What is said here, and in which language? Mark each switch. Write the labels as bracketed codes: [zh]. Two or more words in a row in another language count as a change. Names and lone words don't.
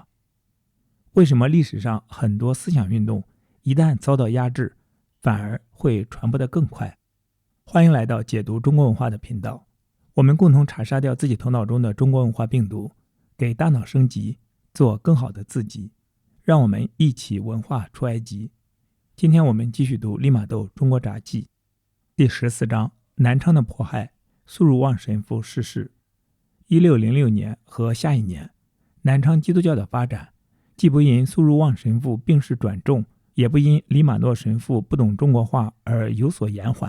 [zh] 為什麼歷史上很多思想運動一旦遭到壓制，反而會傳播得更快？歡迎來到解讀中國文化的頻道，我們共同查殺掉自己頭腦中的中國文化病毒，給大腦升級，做更好的自己。讓我們一起文化出埃及。今天我們繼續读利瑪窦中國札記第14章，南昌的迫害。苏汝望神父逝世。1606年和下一年，南昌基督教的發展既不因蘇汝望神父病逝轉重，也不因利瑪窦神父不懂中國話而有所延緩。